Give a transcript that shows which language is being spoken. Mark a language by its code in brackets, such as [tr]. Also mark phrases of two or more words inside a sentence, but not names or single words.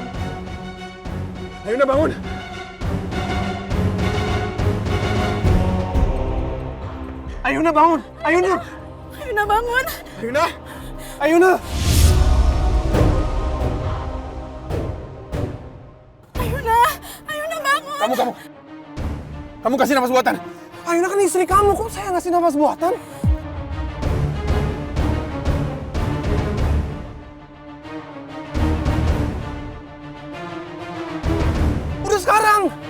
[id] Ayuna bangun, Ayuna bangun, Ayuna, Ayuna bangun! Ayuna, Ayuna, Ayuna! Ayuna bangun! kamu kasih nafas buatan. Ayuna kan istri kamu, kok saya ngasih nafas buatan? Sekarang!